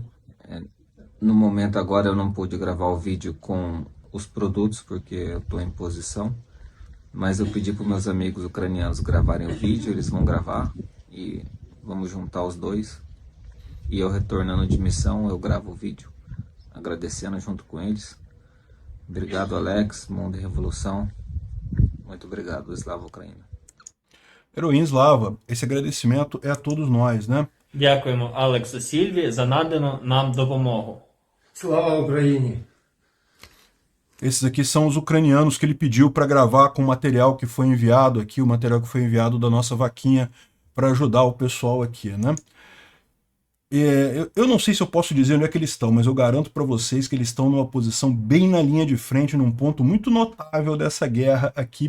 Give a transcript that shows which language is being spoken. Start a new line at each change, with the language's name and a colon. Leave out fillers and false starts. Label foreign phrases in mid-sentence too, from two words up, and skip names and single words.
Portuguese: No momento agora eu não pude gravar o vídeo com os produtos porque eu estou em posição, mas eu pedi para meus amigos ucranianos gravarem o vídeo, eles vão gravar e vamos juntar os dois. E eu retornando de missão, eu gravo o vídeo, agradecendo junto com eles. Obrigado, Alex, Mundo em Revolução. Muito obrigado,
Ukrainian: Слава Україні. Героям слава,
Portuguese: esse agradecimento é a todos nós, né?
Ukrainian: Дякуємо Алексу Сільві за надану нам допомогу. Слава Україні!
Portuguese: Esses aqui são os ucranianos que ele pediu para gravar com o material que foi enviado aqui, o material que foi enviado da nossa vaquinha para ajudar o pessoal aqui, né? Eu não sei se eu posso dizer onde é que eles estão, mas eu garanto para vocês que eles estão numa posição bem na linha de frente, num ponto muito notável dessa guerra aqui.